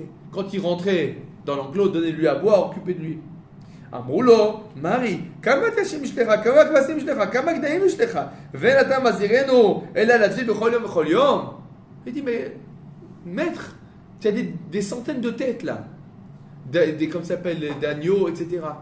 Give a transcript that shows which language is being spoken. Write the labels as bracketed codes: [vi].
[fr] Quand il rentrait dans l'enclos, donnez-lui à boire, occupez de lui. [he] אמרו לו, מרי, כמה תשים יש לך, כמה כבשים יש לך, כמה גדיים יש לך, ואין אתה מזהירנו, אלא להציל בכל יום וכל יום. [fr] Il dit, mais maître, tu as des centaines de têtes là, comme ça s'appelle, d'agneaux, etc.